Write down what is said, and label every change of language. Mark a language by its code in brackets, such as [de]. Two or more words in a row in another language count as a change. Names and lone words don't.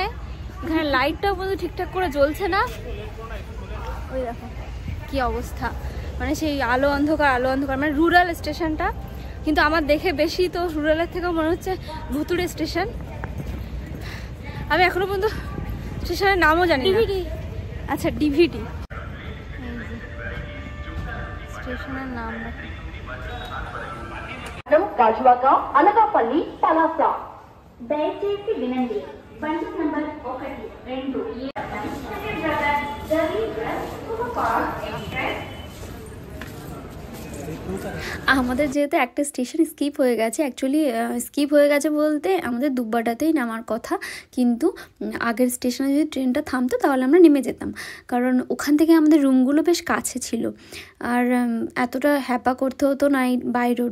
[bn] এখানে লাইটটাও কিন্তু ঠিকঠাক করে জ্বলছে না, ওই দেখো কি অবস্থা, মানে সেই আলো অন্ধকার, মানে [en] rural stationta. [bn] কিন্তু আমার দেখে বেশি তো রুরালের থেকেও মনে হচ্ছে ভুতুড়ে স্টেশন। আমি এখনো পর্যন্ত স্টেশনের নামও জানি না। আচ্ছা, ডিভিডি স্টেশনের নাম। [te] గాజువాక అనకాపల్లి పలాస దయచేసి వినండి, బండి నంబర్ 1 2 [bn] আমাদের যেহেতু একটা স্টেশন স্কিপ হয়ে গেছে, অ্যাকচুয়ালি স্কিপ হয়ে গেছে বলতে আমাদের দুব্বাটাতেই নামার কথা, কিন্তু আগের স্টেশনে যদি ট্রেনটা থামতো তাহলে আমরা নেমে যেতাম, কারণ ওখান থেকে আমাদের রুমগুলো বেশ কাছে ছিল আর এতটা হ্যাপা করতে হতো না [en] by road.